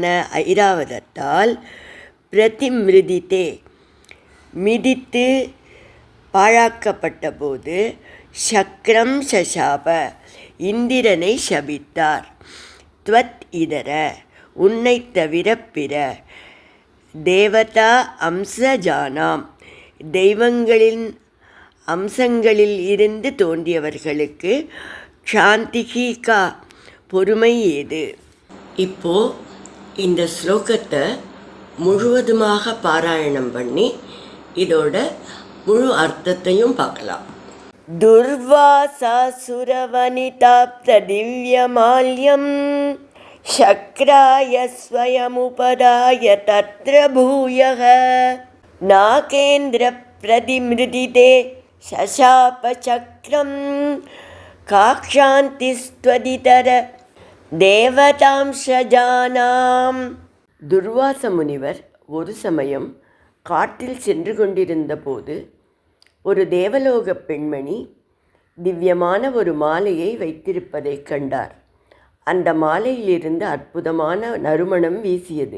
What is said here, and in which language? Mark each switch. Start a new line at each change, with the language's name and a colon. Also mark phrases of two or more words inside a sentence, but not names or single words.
Tamil: ஐராவதத்தால், பிரதிமிருதித்தே, மிதித்து பாழாக்கப்பட்ட போது,
Sanskrit: शक्रं शशाप,
Tamil: இந்திரனை சபித்தார்,
Sanskrit: त्वत् इतर,
Tamil: உன்னை தவிர பிற,
Sanskrit: देवता अंशजानाम्,
Tamil: தெய்வங்களின் அம்சங்களில் இருந்து தோன்றியவர்களுக்கு, க்ஷாந்திகா, பொறுமை ஏது. இப்போ இந்த ஸ்லோகத்தை முழுவதுமாக பாராயணம் பண்ணி இதோட முழு அர்த்தத்தையும் பார்க்கலாம்.
Sanskrit: दुर्वासासुरवनिताप्तदिव्यमाल्यं शक्राय स्वयमुपदाय तत्र भूयः नागेन्द्रप्रतिमृदिते शशापचक्रं काक्षान्तिस्त्वदितर தேவதாம்சஜானாம்.
Tamil: துர்வாச முனிவர் ஒரு சமயம் காட்டில் சென்று கொண்டிருந்த போது ஒரு தேவலோக பெண்மணி திவ்யமான ஒரு மாலையை வைத்திருப்பதை கண்டார். அந்த மாலையிலிருந்து அற்புதமான நறுமணம் வீசியது.